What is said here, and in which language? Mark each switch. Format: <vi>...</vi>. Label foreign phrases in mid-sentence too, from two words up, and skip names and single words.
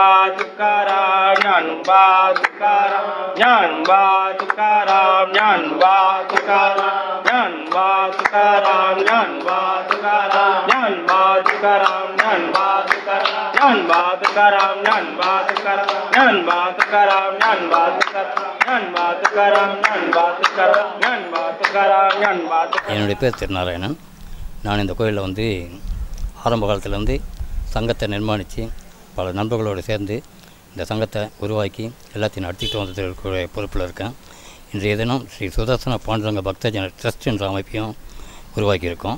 <mr>तुकाराम ज्ञानोबा तुकाराम ज्ञानोबा तुकाराम ज्ञानोबा तुकाराम ज्ञानोबा तुकाराम ज्ञानोबा तुकाराम ज्ञानोबा तुकाराम ज्ञानोबा तुकाराम ज्ञानोबा तुकाराम ज्ञानोबा तुकाराम ज्ञानोबा तुकाराम ज्ञानोबा तुकाराम ज्ञानोबा तुकाराम ज्ञानोबा तुकाराम ज्ञानोबा.</mr> <ta>என்னுடைய பேர் திருநாராயணன். நான் இந்த கோயிலில் வந்து ஆரம்ப காலத்தில் சங்கத்தை நிர்மாணித்து பல நண்பர்களோடு சேர்ந்து இந்த சங்கத்தை உருவாக்கி எல்லாத்தையும் நடத்திட்டு வந்ததுடைய பொறுப்பில் இருக்கேன். இன்றைய தினம் ஸ்ரீ சுதர்சன பாண்டரங்க பக்தஜன ட்ரஸ்ட் என்ற அமைப்பையும் உருவாக்கியிருக்கோம்.</ta>